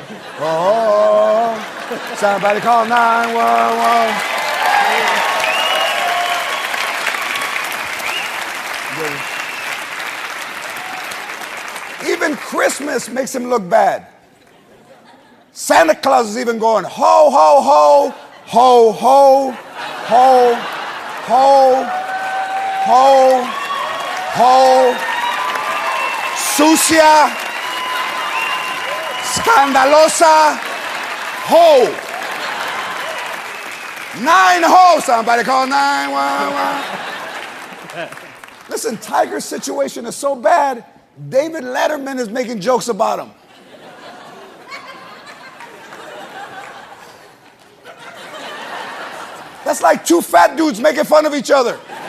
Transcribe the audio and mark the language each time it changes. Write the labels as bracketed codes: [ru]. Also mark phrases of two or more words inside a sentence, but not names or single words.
[en] Oh, somebody call 911. Even Christmas makes him look bad. Santa Claus is even going, ho, ho, ho, ho, ho, ho, ho, ho, ho, [es] sucia, scandalosa, [en] ho. 9 ho, somebody call 911. Listen, Tiger's situation is so bad, David Letterman is making jokes about him. That's like two fat dudes making fun of each other.